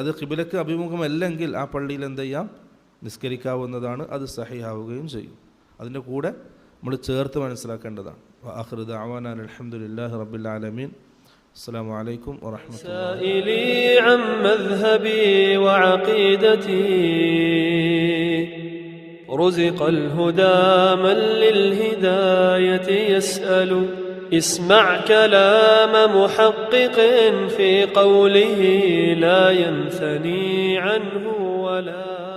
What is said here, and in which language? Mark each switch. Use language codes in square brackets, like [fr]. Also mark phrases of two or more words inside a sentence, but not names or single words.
[ml] അത് ഖിബിലക്ക് അഭിമുഖമല്ലെങ്കിൽ ആ പള്ളിയിൽ എന്ത് ചെയ്യാം, നിസ്കരിക്കാവുന്നതാണ്, അത് സഹീഹാവുകയും ചെയ്യും. അതിൻ്റെ കൂടെ നമ്മൾ ചേർത്ത് മനസ്സിലാക്കേണ്ടതാണ്. [ar] آخر دعوانا الحمد لله رب العالمين. السلام عليكم ورحمة الله. رزق الهدى من للهداية يسأل. اسمع كلام محقق في قوله لا ينثني عنه ولا